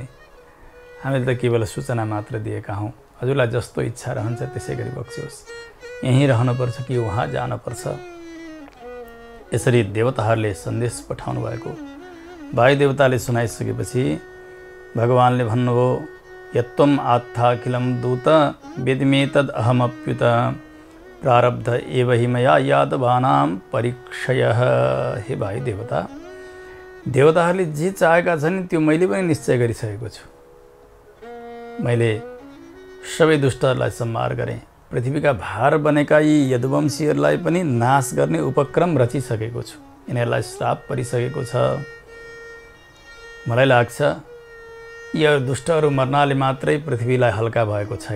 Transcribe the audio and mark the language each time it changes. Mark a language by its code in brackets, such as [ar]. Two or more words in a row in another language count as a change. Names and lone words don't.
[ne] हामीले त केवल सूचना मात्र दिएका हौँ। हजुरलाई जस्तो इच्छा रहन्छ त्यसै गरी बक्सियोस्, यहीँ रहनुपर्छ कि वहाँ जानुपर्छ। यसरी देवताहरूले सन्देश पठाउनु भएको वायु देवताले सुनाइसकेपछि भगवानले भन्नुभयो [sa] यत्त्वम् आत्थाखिलं दूत वेदमे तद् अहमप्युत प्रारब्ध एव हि मया यादवानां परीक्षयः। [ne] हे भाइ देवता, देवताहरूले जे चाहेका छन् त्यो मैले पनि निश्चय गरिसकेको छु। मैले सबै दुष्टहरूलाई संहार गरेँ, पृथ्वीका भार बनेका यी यदुवंशीहरूलाई पनि नाश गर्ने उपक्रम रचिसकेको छु। यिनीहरूलाई श्राप परिसकेको छ। मलाई लाग्छ यो दुष्टहरू मर्नाले मात्रै पृथ्वीलाई हल्का भएको छैन।